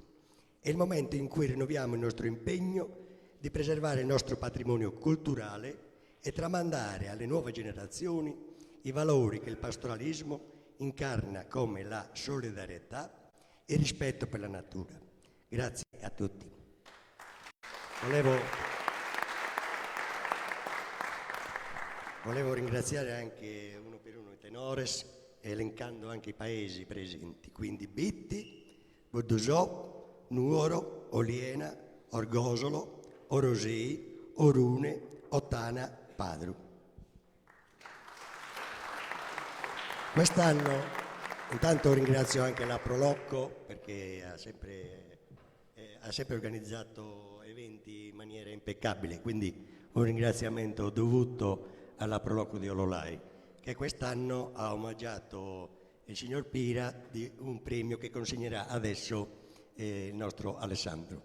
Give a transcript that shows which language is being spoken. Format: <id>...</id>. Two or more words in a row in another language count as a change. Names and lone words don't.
<it>È il momento in cui rinnoviamo il nostro impegno di preservare il nostro patrimonio culturale e tramandare alle nuove generazioni i valori che il pastoralismo incarna, come la solidarietà e il rispetto per la natura. Grazie a tutti. Volevo ringraziare anche uno per uno i tenores, elencando anche i paesi presenti, quindi Bitti, Boddusò, Nuoro, Oliena, Orgosolo, Orosei, Orune, Ottana, Padru. Quest'anno intanto ringrazio anche la Prolocco perché ha sempre organizzato eventi in maniera impeccabile, quindi un ringraziamento dovuto alla Prolocco di Ollollai, che quest'anno ha omaggiato il signor Pira di un premio che consegnerà adesso il nostro Alessandro.</it>